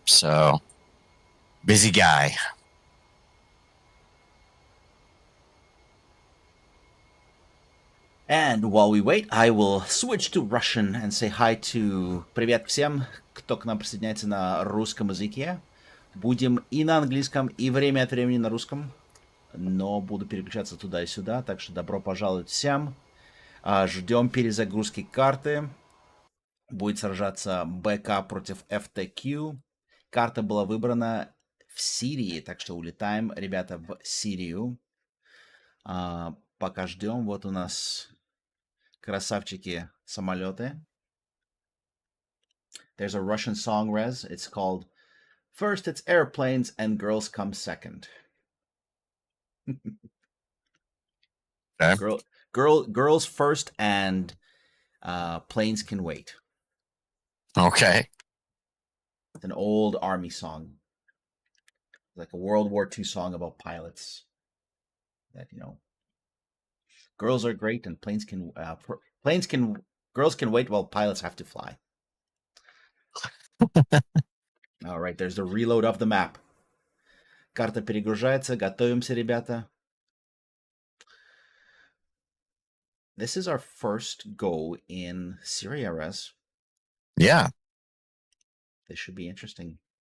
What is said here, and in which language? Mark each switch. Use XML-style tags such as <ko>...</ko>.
<en>So busy guy. And while we wait, I will switch to Russian and say hi to</en> <ru>привет всем, кто к нам присоединяется на русском языке. Будем и на английском, и время от времени на русском, но буду переключаться туда и сюда, так что добро пожаловать всем. Ждем перезагрузки карты. Будет сражаться БК против FTQ. Карта была выбрана в Сирии, так что улетаем, ребята, в Сирию. Пока ждем, вот у нас красавчики самолеты.</ru> <en>There's a Russian song, Rez. It's called First It's Airplanes and Girls Come Second. Okay. Girls first and planes can wait. Okay. It's an old army song. Like a World War II song about pilots. That, you know, girls are great and girls can wait while pilots have to fly. All right, there's the reload of the map.</en> <ru>Карта перегружается, готовимся, ребята.</ru> <en>This is our first go in Syria, Res. Yeah. This should be interesting.</en>